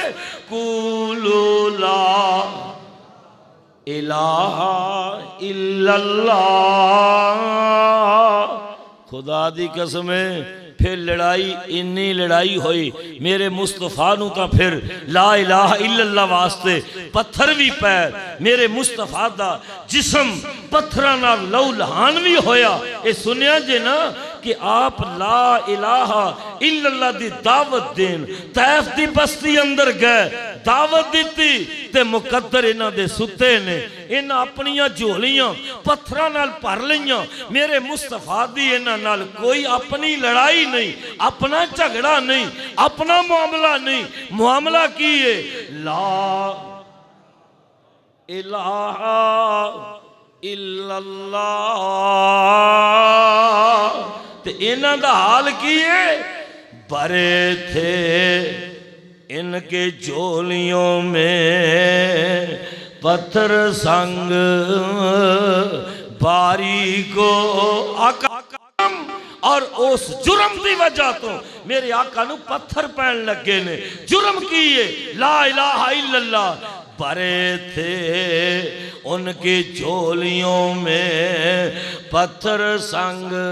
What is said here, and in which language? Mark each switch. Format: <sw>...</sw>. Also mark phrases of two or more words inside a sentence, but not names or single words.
<ar>قولوا لا الہ الا اللہ،</ar> <pa>خدا دی قسم ہے پھر لڑائی انی لڑائی ہوئی میرے مصطفیٰ نو کا پھر</pa> <ar>لا الہ الا</ar> <pa>اللہ واسطے پتھر بھی پیر، میرے مصطفیٰ دا جسم پتھرانا لو لہان بھی ہویا، اے سنیا جے نا کہ آپ</pa> <ar>لا الہ الا اللہ</ar> <pa>دی دعوت دین طیف دی بستی اندر گئے، دعوت دیتی تے مقدر انہاں دے ستے نے انہاں اپنیاں جھولیاں پتھراں نال بھر لیاں، میرے مصطفیٰ دی انہاں نال کوئی اپنی لڑائی نہیں، اپنا جھگڑا نہیں، اپنا معاملہ نہیں، معاملہ کیے</pa> <ar>لا الہ الا اللہ،</ar> <pa>تے انہاں دا حال کیے</pa> <ur>بھرے تھے ان کے جھولیوں میں پتھر سنگ باری کو آقا،</ur> <pa>اور اس جرم دی وجہ تو میرے آقا نو پتھر پہن لگے نے، جرم کیے</pa> <ar>لا الہ الا اللہ،</ar> <ur>بھرے تھے ان کی جھولیوں میں پتھر سنگ</ur>